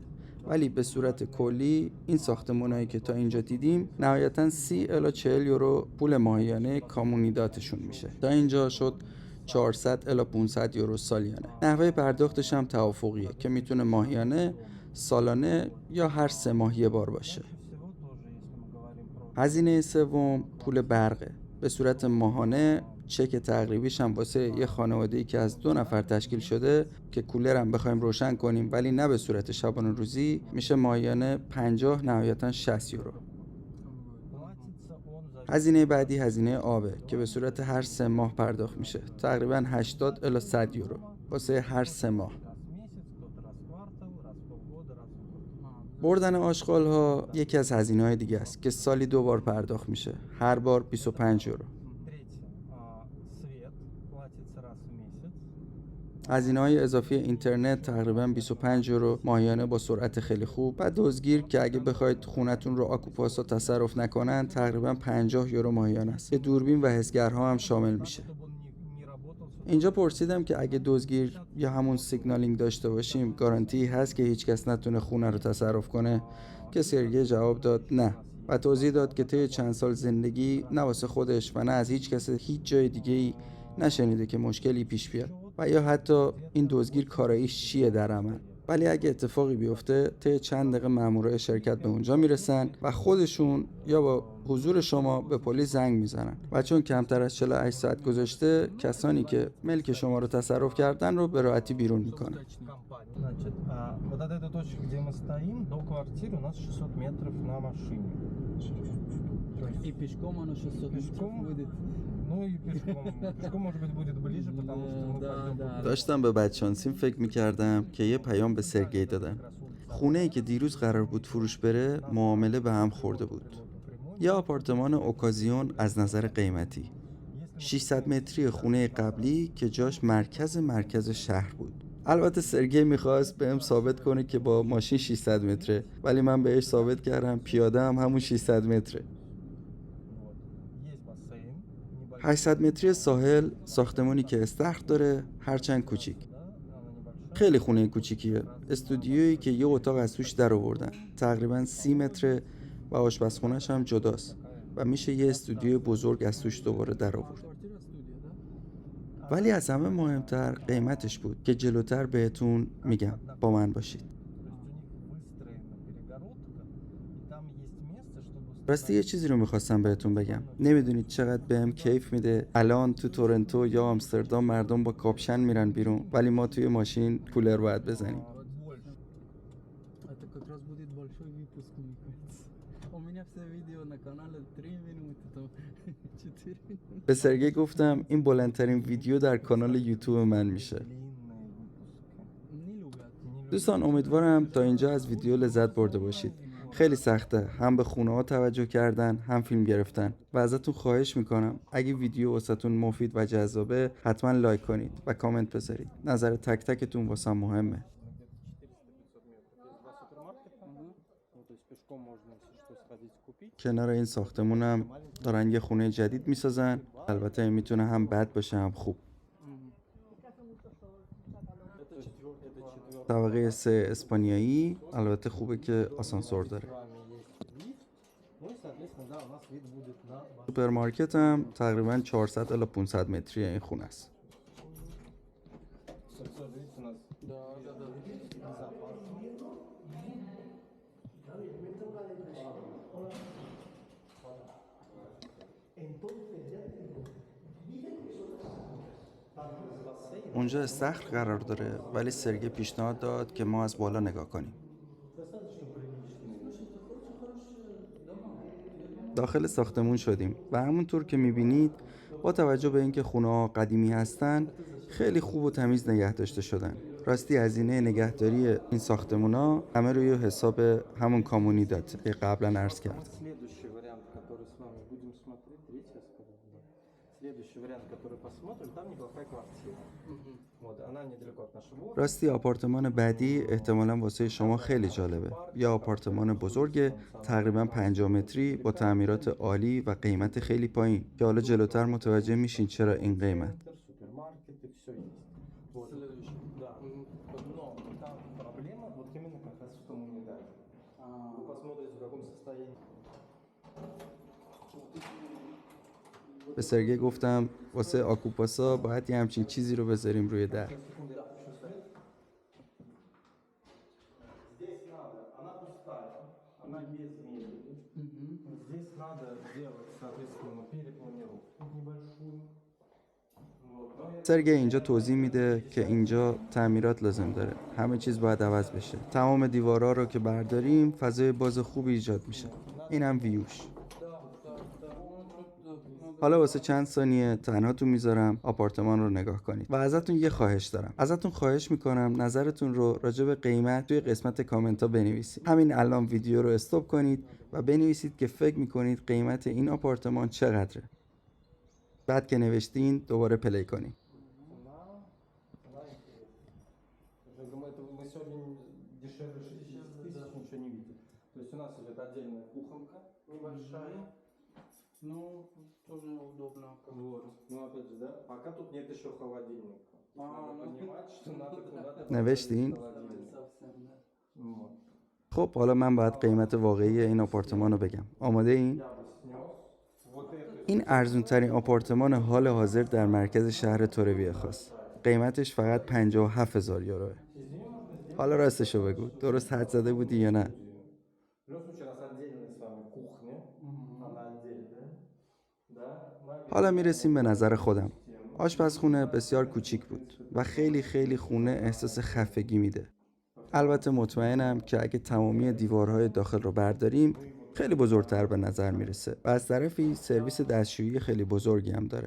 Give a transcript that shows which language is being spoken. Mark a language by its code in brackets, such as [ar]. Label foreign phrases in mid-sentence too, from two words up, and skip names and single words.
[fa] ولی به صورت کلی این ساختمونایی که تا اینجا دیدیم نهایتا 30 الی 40 یورو پول ماهیانه کامونیداتشون میشه. تا اینجا شد 400 الی 500 یورو سالیانه. نحوه پرداختش هم توافقیه که میتونه ماهیانه، سالانه یا هر 3 ماه یه بار باشه. [ru] Всего тоже, если мы говорим про [fa] هزینه سوم پول برقه، به صورت ماهانه. چک تقریبیش هم واسه یه خانواده‌ای که از 2 نفر تشکیل شده که کولر هم بخوایم روشن کنیم ولی نه به صورت شبانه روزی، میشه ماهیانه 50 نهایتاً 60 یورو. [ru] платится он за [fa] هزینه بعدی هزینه آبه که به صورت هر 3 ماه پرداخت میشه، تقریباً 80 الی 100 یورو واسه هر 3 ماه. [ru] раз в месяц, кто-то раз в квартал, раз в полгода, раз в год. [fa] بردن آشغال ها یکی از هزینه های دیگه است که سالی 2 بار پرداخت میشه، هر بار 25 یورو. [ru] Третье, свет платится раз в месяц. [fa] هزینه های اضافی اینترنت تقریبا 25 یورو ماهیانه با سرعت خیلی خوب. و دزدگیر که اگه بخواید خونتون رو آکوپاسا تصرف نکنن تقریبا 50 یورو ماهیانه است که دوربین و حسگرها هم شامل میشه. [ru] Чтобы он не работал. [fa] اینجا پرسیدم که اگه دزدگیر یا همون سیگنالینگ داشته باشیم گارانتی هست که هیچ کس نتونه خونه رو تصرف کنه، که سرگی جواب داد نه و توضیح داد که طی چند سال زندگی نه واسه خودش و نه از هیچ کس هیچ جای دیگه‌ای نشنیده که مشکلی پیش بیاد و یا حتی این دزدگیر کاراییش چیه در عمل. ولی اگه اتفاقی بیفته طی چند دقیقه مامورای شرکت به اونجا میرسن و خودشون یا با حضور شما به پلیس زنگ میزنن و چون کمتر از 48 ساعت گذشته کسانی که ملک شما رو تصرف کردن رو به راحتی بیرون میکنن. [ru] Компания. Значит, вот от этой точки, где мы стоим, до квартиры у нас 600 метров на машине. То есть, И пешком оно 600 Пешком? метров будет. ну и пешком. Пешком, может быть, будет ближе, потому что мы Да, пойдем да. по [fa] داشتم به بدشانسیم فکر میکردم که یه پیام به سرگی دادم. خونه ای که دیروز قرار بود فروش بره معامله به هم خورده بود. یه آپارتمان اوکازیون از نظر قیمتی، 600 متری خونه قبلی که جاش مرکز شهر بود. البته سرگی میخواست بهم ثابت کنه که با ماشین 600 متره، ولی من بهش ثابت کردم پیاده هم همون 600 متره. [ru] Вот. Есть бассейн. [fa] 800 متری ساحل، ساختمانی که استخر داره، هرچند کوچیک. [ru] Да, она небольшая. [fa] خیلی خونه کوچیکیه. استودیویی که یه اتاق از توش در آوردن، تقریبا 30 متره و آشپزخونه‌ش هم جداست و میشه یه استودیو بزرگ از توش دوباره در آورد. [ru] Квартира студия, да? [fa] ولی از همه مهمتر قیمتش بود که جلوتر بهتون میگم، با من باشید. [ru] То есть у них выстроена перегородка, и там есть место, чтобы [fa] راستی یه چیزی رو میخواستم بهتون بگم. نمیدونید چقدر بهم کیف میده الان تو تورنتو یا آمستردام مردم با کاپشن میرن بیرون ولی ما توی ماشین کولر باید بزنیم. [ru] больше. Это как раз будет большой выпуск, мне кажется. У меня все видео на канале 3 минуты, там 4 минуты. [fa] به سرگی گفتم این بلندترین ویدیو در کانال یوتیوب من میشه. [ru] Длинные выпуски. Не любят. [fa] دوستان امیدوارم تا اینجا از ویدیو لذت برده باشید. خیلی سخته هم به خونه ها توجه کردن هم فیلم گرفتن و ازتون خواهش میکنم اگه ویدیو واسهتون مفید و جذابه حتما لایک کنید و کامنت بذارید. نظر تک تکتون واسم مهمه. [ru] Где-то 400-500 метров есть два супермаркета. Ну, то есть пешком можно, если что, сходить купить. [fa] کنار این ساختمونم دارن یه خونه جدید میسازن. البته میتونه هم بد باشه هم خوب. طبقه 3 اسپانیایی، البته خوبه که آسانسور داره. [ru] С вами есть лифт. Ну и, соответственно, да, у нас вид будет на [fa] سوپرمارکت هم تقریبا 400 الی 500 متری این خونه است. [ru] Видите, у нас Да, да, да. безопасно. [fa] اونجا استخر قرار داره ولی سرگی پیشنهاد داد که ما از بالا نگاه کنیم. داخل ساختمون شدیم و همونطور که میبینید با توجه به اینکه خونه ها قدیمی هستن خیلی خوب و تمیز نگه داشته شدن. راستی هزینه نگهداری این ساختمون ها همه روی حساب همون کامونیدات که قبلا عرض کردم. [ru] Следующий вариант, который с вами будем смотреть, третий, я сказал, да. Следующий вариант, который посмотрим, там неплохая квартира. Вот, она недалеко от нашего офиса. [fa] راستی آپارتمان بعدی احتمالاً واسه شما خیلی جالبه. یه آپارتمان بزرگ تقریباً 50 متری با تعمیرات عالی و قیمت خیلی پایین که حالا جلوتر متوجه میشین چرا این قیمت. [ru] Супермаркеты, все есть. Вот. Да. Но там проблема вот именно как раз в том унитазе. Вы посмотрите, в каком состоянии. [fa] به سرگی گفتم واسه آکوپاسا باید یه همچین چیزی رو بذاریم روی در. [ru] Секунду, я включу свет. Здесь она пустая, она без мебели. Здесь надо сделать, соответственно, перепланировку небольшую. Вот. Но я [fa] سرگی اینجا توضیح میده که اینجا تعمیرات لازم داره. همه چیز باید عوض بشه. تمام دیوارا رو که برداریم فضای باز خوبی ایجاد میشه. اینم ویوش. حالا واسه چند ثانیه تنهاتون میذارم آپارتمان رو نگاه کنید و ازتون یه خواهش دارم. ازتون خواهش میکنم نظرتون رو راجع به قیمت توی قسمت کامنت ها بنویسید. همین الان ویدیو رو استاپ کنید و بنویسید که فکر میکنید قیمت این آپارتمان چقدره. بعد که نوشتین دوباره پلی کنید. [ru] цена интересная. Я думаю, это мы сегодня дешевле 60 тысяч ничего не видим. То есть у нас идет отдельная кухонка небольшая. Ну, тоже удобно. Вот. Ну опять же, да, пока тут нет еще холодильника. Надо понимать, что надо куда-то [fa] نوشتین؟ [ru] холодильник. Совсем, да. Вот. [fa] خب حالا من باید قیمت واقعی این آپارتمان رو بگم. آماده این؟ [ru] Я бы снес вот эту. [fa] این ارزون ترین آپارتمان حال حاضر در مرکز شهر تورویه خواست. قیمتش فقط 57,000 یوروه. حالا راستشو بگو، درست حد زده بودی یا نه؟ [ru] В любом случае, у нас отдельная с вами кухня. Она отдельная. Да? [fa] حالا میرسیم به نظر خودم. آشپزخونه بسیار کوچیک بود و خیلی خیلی خونه احساس خفگی میده. البته مطمئنم که اگه تمامی دیوارهای داخل رو برداریم خیلی بزرگتر به نظر میرسه و از طرفی سرویس دستشویی خیلی بزرگی هم داره.